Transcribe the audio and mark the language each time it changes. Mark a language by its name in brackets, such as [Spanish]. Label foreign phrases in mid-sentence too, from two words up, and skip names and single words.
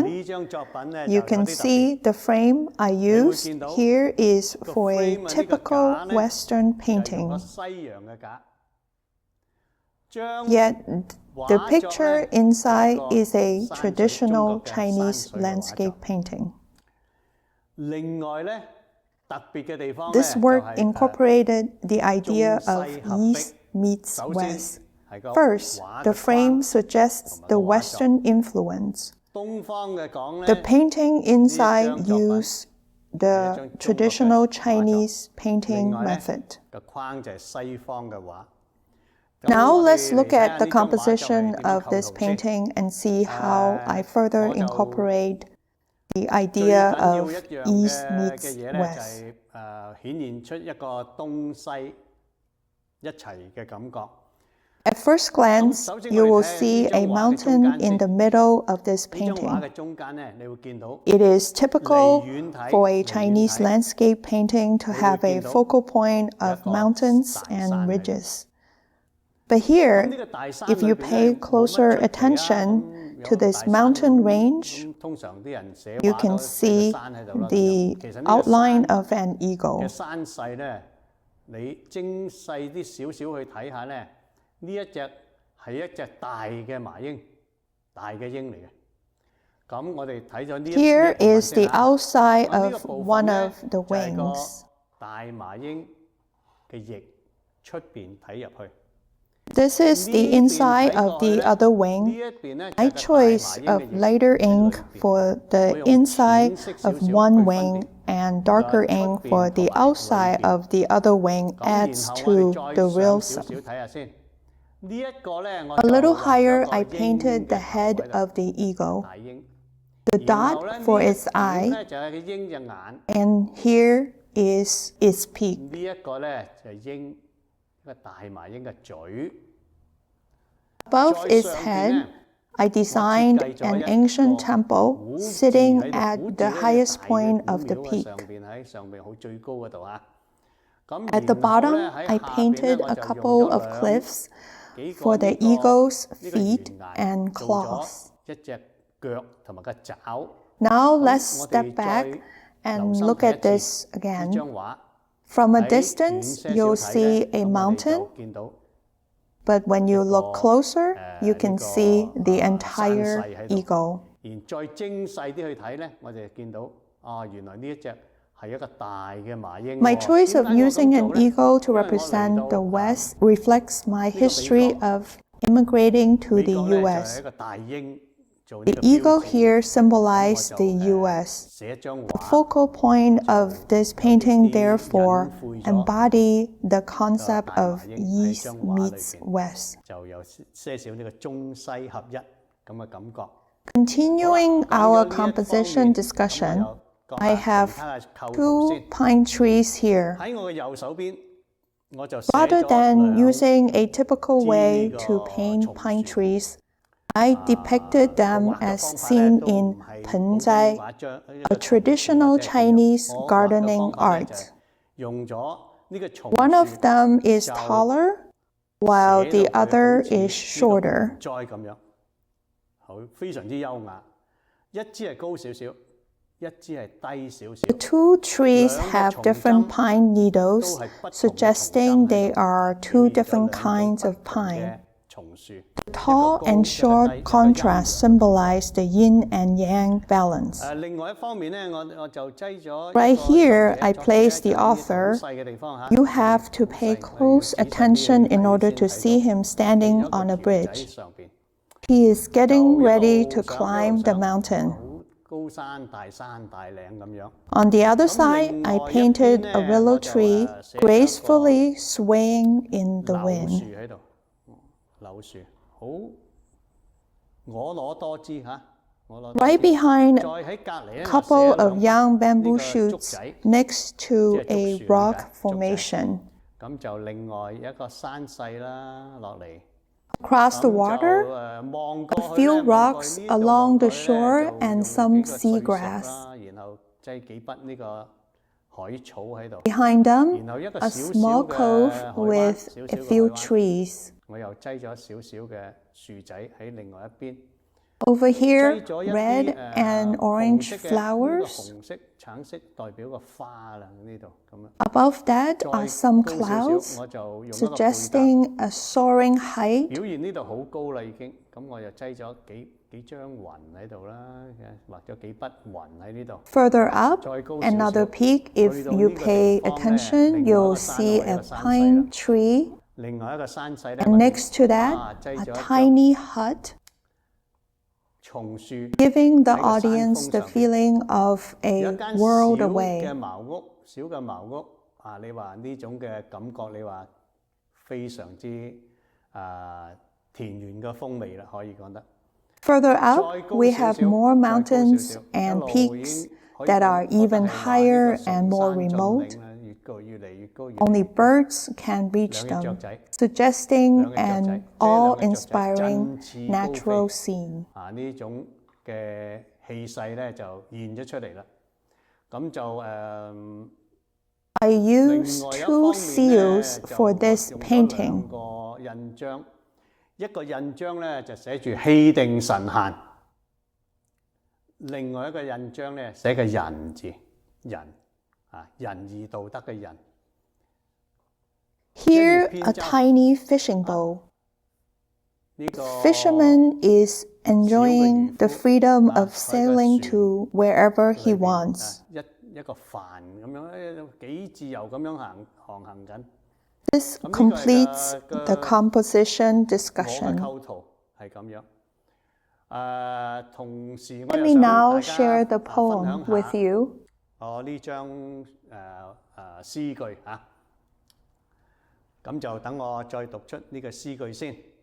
[Cantonese] 呢張作品呢 [English] You can see the frame I used here is for a typical Western painting. [Cantonese] 西洋嘅架，將 [English] Yet the picture inside is a traditional Chinese landscape painting. [Cantonese] 另外呢，特別嘅地方呢 [English] This work [Cantonese] 就係 [English] incorporated the idea [Cantonese] 中 [English] of [Cantonese] 西合璧。 [English] East meets [Cantonese] 首先 [English] West. [Cantonese] 係個 [English] First, [Cantonese] 畫 [English] the [Cantonese] 嘅 [English] frame [Cantonese] 框 [English] suggests the Western influence. [Cantonese] 東方嘅講 [English] The [Cantonese] 呢， [English] painting inside [Cantonese] 呢張作品 [English] used the traditional Chinese painting [Cantonese] 另外呢 [English] method. [Cantonese] 個框就係西方嘅畫。 [English] Now [Cantonese] 咁我哋 [English] let's look [Cantonese] 嚟睇下 [English] at the [Cantonese] 呢張畫就係 [English] composition [Cantonese] 點樣 [English] of [Cantonese] 構 [English] this [Cantonese] 圖先。 [English] painting and see how I further [Cantonese] 我就 [English] incorporate the [Cantonese] 最 [English] idea [Cantonese] 緊要 [English] of [Cantonese] 一樣 [English] East [Cantonese] 嘅 [English] meets [Cantonese] 嘢呢，就 [English] West. [Cantonese] 係顯現出一個東西一齊嘅感覺。 [English] At first glance, you will see a mountain in the middle of this [Cantonese] 呢張畫 [English] painting. [Cantonese] 嘅中間呢，你會見到 [English] It is typical [Cantonese] 離遠睇 [English] for a [Cantonese] 離遠 [English] Chinese [Cantonese] 睇 [English] landscape painting to have a focal point of [Cantonese] 有一個 [English] mountains [Cantonese] 大 [English] and [Cantonese] 山喺度。 [English] ridges. But [Cantonese] 咁 [English] here, [Cantonese] 呢個大山 [English] if you [Cantonese] 裏邊 [English] pay [Cantonese] 呢，冇乜 [English] closer [Cantonese] 出奇啊， [English] attention [Cantonese] 咁 [English] to [Cantonese] 有 [English] this [Cantonese] 大山 [English] mountain [Cantonese] 咁 [English] range, [Cantonese] 咁通常啲人寫 [English] you [Cantonese] 畫 [English] can [Cantonese] 都寫 [English] see [Cantonese] 個山喺度啦。 [English] the [Cantonese] 咁其實呢個 [English] outline [Cantonese] 山 [English] of an eagle. [Cantonese] 嘅山勢呢，你精細啲少少去睇下呢，呢一隻係一隻大嘅麻鷹，大嘅鷹嚟嘅。咁我哋睇咗呢一 [English] Here [Cantonese] 呢一部分 [English] is [Cantonese] 先 [English] the [Cantonese] 嚇。 [English] outside [Cantonese] 咁呢 [English] of [Cantonese] 個部分 [English] one [Cantonese] 呢， [English] of the [Cantonese] 就係個 [English] wings. [Cantonese] 大麻鷹嘅翼出邊睇入去。 [English] This is the [Cantonese] 呢邊 [English] inside [Cantonese] 睇 [English] of [Cantonese] 過去 [English] the [Cantonese] 呢， [English] other [Cantonese] 呢 [English] wing. [Cantonese] 一邊呢，就 [English] My [Cantonese] 係個大麻 [English] choice [Cantonese] 鷹 [English] of [Cantonese] 嘅翼 [English] lighter [Cantonese] 喺 [English] ink [Cantonese] 裏邊。 [English] for [Cantonese] 我 [English] the [Cantonese] 用 [English] inside [Cantonese] 淺色少 [English] of [Cantonese] 少 [English] one [Cantonese] 去分 [English] wing [Cantonese] 別 [English] and darker [Cantonese] 出 [English] ink [Cantonese] 邊 [English] for [Cantonese] 同 [English] the [Cantonese] 埋裏 [English] outside [Cantonese] 邊。 [English] of the other wing [Cantonese] 咁然 [English] adds [Cantonese] 後 [English] to [Cantonese] 我哋 [English] the [Cantonese] 再 [English] real [Cantonese] 上少 [English] sum. [Cantonese] 少睇下先。呢一個呢，我 [English] A [Cantonese] 就 [English] little [Cantonese] 畫咗 [English] higher, [Cantonese] 個 [English] I [Cantonese] 鷹 [English] painted [Cantonese] 嘅 [English] the [Cantonese] 頭 [English] head [Cantonese] 喺度， [English] of the eagle, [Cantonese] 大鷹。 [English] the [Cantonese] 然後呢， [English] dot for [Cantonese] 呢一 [English] its [Cantonese] 點 [English] eye, [Cantonese] 呢，就係個鷹隻眼。 [English] and here is its peak. [Cantonese] 呢一個呢，就係鷹，一個大麻鷹嘅嘴。 [English] Above [Cantonese] 再 [English] its [Cantonese] 上邊 [English] head, [Cantonese] 呢， [English] I [Cantonese] 我設 [English] designed [Cantonese] 計咗 [English] an [Cantonese] 一 [English] ancient [Cantonese] 個 [English] temple [Cantonese] 古字 [English] sitting [Cantonese] 喺度， [English] at [Cantonese] 古字 [English] the [Cantonese] 呢， [English] highest [Cantonese] 大嘅 [English] point [Cantonese] 古 [English] of the [Cantonese] 廟喺 [English] peak. [Cantonese] 上邊好最高嗰度啊。咁 [English] At the [Cantonese] 然後 [English] bottom, [Cantonese] 呢，喺 [English] I [Cantonese] 下邊呢， [English] painted [Cantonese] 我 [English] a [Cantonese] 就 [English] couple [Cantonese] 用 [English] of [Cantonese] 咗 [English] cliffs [Cantonese] 幾個 [English] for [Cantonese] 呢 [English] the [Cantonese] 個 [English] eagle's [Cantonese] 呢個 [English] feet [Cantonese] 懸崖， [English] and [Cantonese] 做 [English] claws. [Cantonese] 咗一隻腳同埋個爪。 [English] Now [Cantonese] 咁 [English] let's [Cantonese] 我 [English] step [Cantonese] 哋 [English] back [Cantonese] 再留 [English] and [Cantonese] 心 [English] look [Cantonese] 睇 [English] at [Cantonese] 一 [English] this [Cantonese] 次呢 [English] again. [Cantonese] 張畫。 [English] From a [Cantonese] 喺遠 [English] distance, [Cantonese] 些少 [English] you'll [Cantonese] 睇 [English] see [Cantonese] 呢， [English] a [Cantonese] 咁我哋 [English] mountain, [Cantonese] 就見到 [English] but when you look [Cantonese] 個 [English] closer, you [Cantonese] 呢 [English] can [Cantonese] 個 [English] see the [Cantonese] 山 [English] entire [Cantonese] 勢喺度。 [English] eagle. [Cantonese] 然再精細啲去睇呢，我哋就見到原來呢一隻係一個大嘅麻鷹喎。 [English] My choice [Cantonese] 點 [English] of [Cantonese] 解我 [English] using [Cantonese] 咁 [English] an [Cantonese] 做呢？ [English] eagle to [Cantonese] 因為我嚟 [English] represent [Cantonese] 到 [English] the West reflects my history [Cantonese] 美國 [English] of immigrating to [Cantonese] 美 [English] the [Cantonese] 國呢就係 [English] US. [Cantonese] 一個大鷹做呢 [English] The [Cantonese] 個標 [English] eagle [Cantonese] 誌。 [English] here [Cantonese] 咁 [English] symbolized [Cantonese] 我 [English] the [Cantonese] 就 [English] US. [Cantonese] 寫一張 [English] The [Cantonese] 畫， [English] focal point of this painting, [Cantonese] 啲 [English] therefore, [Cantonese] 隱晦咗 [English] embody the concept [Cantonese] 大麻 [English] of [Cantonese] 鷹喺 [English] East [Cantonese] 張畫裏 [English] meets [Cantonese] 邊 [English] West. [Cantonese] 就有些少呢個中西合一咁嘅感覺。 [English] Continuing [Cantonese] 好啦， [English] our [Cantonese] 講咗呢一方 [English] composition [Cantonese] 面， [English] discussion, [Cantonese] 咁我又講 [English] I [Cantonese] 下 [English] have [Cantonese] 其他嘅構圖 [English] two [Cantonese] 先。 [English] pine trees here. [Cantonese] 喺我嘅右手邊，我就寫 [English] Rather [Cantonese] 咗 [English] than [Cantonese] 兩 [English] using a typical way [Cantonese] 支呢 [English] to [Cantonese] 個 [English] paint [Cantonese] 松 [English] pine [Cantonese] 樹。 [English] trees, I depicted [Cantonese] 個 [English] them [Cantonese] 畫嘅 [English] as [Cantonese] 方法呢 [English] seen [Cantonese] 都唔 [English] in [Cantonese] 係 [English] Penzai, [Cantonese] 普通畫張一 [English] a [Cantonese] 個松樹 [English] traditional [Cantonese] 或者係咁樣。 [English] Chinese [Cantonese] 我畫嘅 [English] gardening [Cantonese] 方法呢就 [English] art. [Cantonese] 係用咗呢個松 [English] One of [Cantonese] 樹 [English] them is [Cantonese] 就 [English] taller, while [Cantonese] 寫 [English] the [Cantonese] 到佢 [English] other [Cantonese] 好似 [English] is [Cantonese] 呢個 [English] shorter. [Cantonese] 盆栽咁樣，好非常之優雅。一支係高少少，一支係低少少。 [English] The two trees [Cantonese] 兩個 [English] have [Cantonese] 松 [English] different [Cantonese] 針 [English] pine [Cantonese] 都 [English] needles, [Cantonese] 係不同嘅松針 [English] suggesting [Cantonese] 喺 [English] they [Cantonese] 度， [English] are [Cantonese] 表 [English] two [Cantonese] 現咗 [English] different [Cantonese] 兩種 [English] kinds [Cantonese] 不 [English] of [Cantonese] 同 [English] pine. [Cantonese] 嘅松樹。 [English] Tall and short contrast symbolize the yin and yang balance. [Cantonese] 另外一方面呢，我就擠咗 [English] Right [Cantonese] 一個 [English] here, [Cantonese] 作者 [English] I [Cantonese] 作者 [English] placed the [Cantonese] 就呢啲好 [English] author. [Cantonese] 細嘅地方嚇 [English] You have to [Cantonese] 好 [English] pay [Cantonese] 細， [English] close [Cantonese] 我要仔細啲 [English] attention [Cantonese] 去 [English] in [Cantonese] 睇 [English] order [Cantonese] 先 [English] to [Cantonese] 睇 [English] see [Cantonese] 到 [English] him [Cantonese] 有 [English] standing [Cantonese] 一個 [English] on a [Cantonese] 橋仔 [English] bridge. [Cantonese] 上邊， [English] He is [Cantonese] 就 [English] getting [Cantonese] 一 [English] ready [Cantonese] 路 [English] to [Cantonese] 上一 [English] climb [Cantonese] 路 [English] the [Cantonese] 上， [English] mountain. [Cantonese] 好高山大嶺咁樣。 [English] On the other [Cantonese] 咁 [English] side, [Cantonese] 另 [English] I [Cantonese] 外一邊 [English] painted [Cantonese] 呢， [English] a willow [Cantonese] 我就 [English] tree [Cantonese] 寫咗一個 [English] gracefully swaying in the [Cantonese] 柳樹 [English] wind. [Cantonese] 喺度，柳樹好婀娜多姿嚇， [English] Right behind [Cantonese] 再喺隔離咧 [English] couple [Cantonese] 就 [English] of young bamboo [Cantonese] 呢個 [English] shoots [Cantonese] 竹仔 [English] next to [Cantonese] 即係 [English] a [Cantonese] 竹樹 [English] rock [Cantonese] 嘅竹仔 [English] formation. [Cantonese] 咁就另外一個山勢啦落嚟。 [English] Across the [Cantonese] 咁就 [English] water, [Cantonese] 望過 [English] a [Cantonese] 去咧 [English] few [Cantonese] 望過 [English] rocks [Cantonese] 去呢度 [English] along [Cantonese] 望 [English] the [Cantonese] 過去咧 [English] shore [Cantonese] 就 [English] and [Cantonese] 用 [English] some [Cantonese] 幾個碎石 [English] seagrass. [Cantonese] 啦，然後擠幾筆呢個海草喺度， [English] Behind them, [Cantonese] 然後一個 [English] a [Cantonese] 小小 [English] small [Cantonese] 嘅 [English] cove [Cantonese] 海灣， [English] with [Cantonese] 小 [English] a [Cantonese] 小嘅 [English] few [Cantonese] 海灣。 [English] trees. [Cantonese] 我又擠咗少少嘅樹仔喺另外一邊， [English] Over [Cantonese] 擠 [English] here, [Cantonese] 咗一 [English] red [Cantonese] 啲 [English] and [Cantonese] 紅 [English] orange [Cantonese] 色嘅呢個 [English] flowers. [Cantonese] 紅色、橙色代表個花啦，呢度咁樣。 [English] Above that [Cantonese] 再 [English] are some [Cantonese] 高少少， [English] clouds, [Cantonese] 我就用一個配搭。 [English] suggesting a soaring height. [Cantonese] 表現呢度好高啦已經，咁我又擠咗幾張雲喺度啦，畫咗幾筆雲喺呢度。 [English] Further up, [Cantonese] 再高少 [English] another [Cantonese] 少， [English] peak. [Cantonese] 去 [English] If [Cantonese] 到 [English] you [Cantonese] 呢個 [English] pay [Cantonese] 地方咧， [English] attention, [Cantonese] 另外一 [English] you'll [Cantonese] 個山 [English] see [Cantonese] 一 [English] a [Cantonese] 個山勢 [English] pine [Cantonese] 啦。 [English] tree. [Cantonese] 另外一個山勢咧， [English] And next to that, [Cantonese] 擠 [English] a [Cantonese] 咗一張 [English] tiny hut, [Cantonese] 松樹， [English] giving the [Cantonese] 喺個山 [English] audience [Cantonese] 峰 [English] the [Cantonese] 上邊。 [English] feeling of [Cantonese] 有 [English] a [Cantonese] 一間 [English] world [Cantonese] 小 [English] away. [Cantonese] 嘅茅屋，小嘅茅屋啊！你話呢種嘅感覺，你話非常之田園嘅風味啦，可以講得。 [English] Further [Cantonese] 再 [English] up, [Cantonese] 高 [English] we [Cantonese] 少 [English] have [Cantonese] 少， [English] more [Cantonese] 再高少 [English] mountains [Cantonese] 少，一 [English] and [Cantonese] 路已 [English] peaks [Cantonese] 經可以 [English] that are [Cantonese] 覺得 [English] even [Cantonese] 係話呢 [English] higher [Cantonese] 個 [English] and [Cantonese] 崇 [English] more [Cantonese] 山峻 [English] remote. [Cantonese] 嶺啦，越嚟越高， [English] Only birds can reach [Cantonese] 兩隻雀 [English] them, [Cantonese] 仔， [English] suggesting [Cantonese] 兩隻雀仔， [English] an [Cantonese] 即係兩隻雀仔 [English] awe-inspiring [Cantonese] 振翅高 [English] natural [Cantonese] 飛 [English] scene. [Cantonese] 啊！呢種嘅氣勢咧就現咗出嚟啦。咁就 [English] I [Cantonese] 另 [English] used [Cantonese] 外一 [English] two [Cantonese] 方面咧 [English] seals [Cantonese] 就 [English] for this [Cantonese] 用咗 [English] painting. [Cantonese] 兩個印章，一個印章咧就寫住氣定神閒，另外一個印章咧寫個仁字，仁啊仁義道德嘅仁。 [English] Here, a tiny fishing boat. [Cantonese] 呢個 [English] Fisherman is enjoying the freedom of sailing [Cantonese] 船 [English] to wherever he [Cantonese] 裏邊 [English] wants. [Cantonese] 一個帆咁樣，幾自由咁樣航行緊。 [English] This [Cantonese] 咁呢個係 [English] completes the composition [Cantonese] 我嘅 [English] discussion. [Cantonese] 構圖係咁樣。同時我 [English] Let [Cantonese] 又 [English] me [Cantonese] 想 [English] now [Cantonese] 大 [English] share [Cantonese] 家 [English] the [Cantonese] 分 [English] poem [Cantonese] 享 [English] with [Cantonese] 下 [English] you. [Cantonese] 我呢張詩句嚇。咁就等我再讀出呢個詩句先。